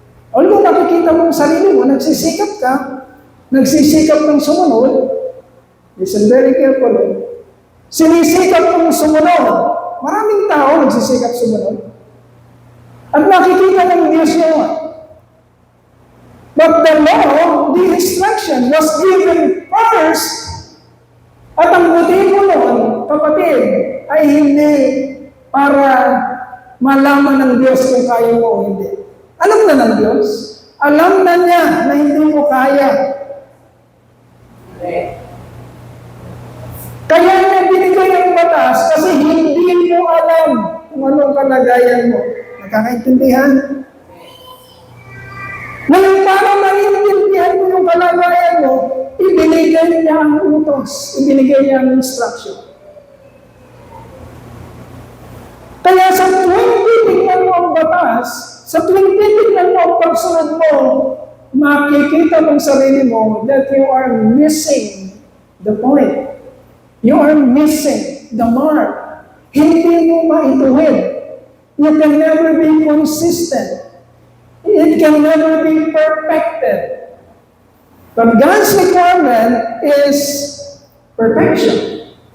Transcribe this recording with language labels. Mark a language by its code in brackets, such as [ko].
[tl] Although nakikita mo ang sarili mo, nagsisikap ka, nagsisikap ng sumunod, [en] listen very carefully, [tl] sinisikap ng sumunod. Maraming tao nagsisikap sumunod. At nakikita ng Diyos yun. [en] But the law, the instruction was given first. [tl] At ang motibo nun, kapatid, ay hindi para malaman ng Diyos kung kaya mo o hindi. Alam na ng Diyos. Alam na niya na hindi mo kaya. Kaya niya binigay ang batas kasi hindi mo alam kung anong kalagayan mo. Nakakaintindihan? Ngayon, para maintindihan mo yung kalagayan mo, ibinigay niya ang utos, ibinigay niya ang instruction. Kaya sa tuwing titignan mo ang batas, sa tuwing titignan mo ang pagsunod mo, makikita mong sarili mo [en] that you are missing the point. You are missing the mark. [tl] Hindi mo maituwid. [en] You can never be consistent. It can never be perfected. But God's requirement is perfection.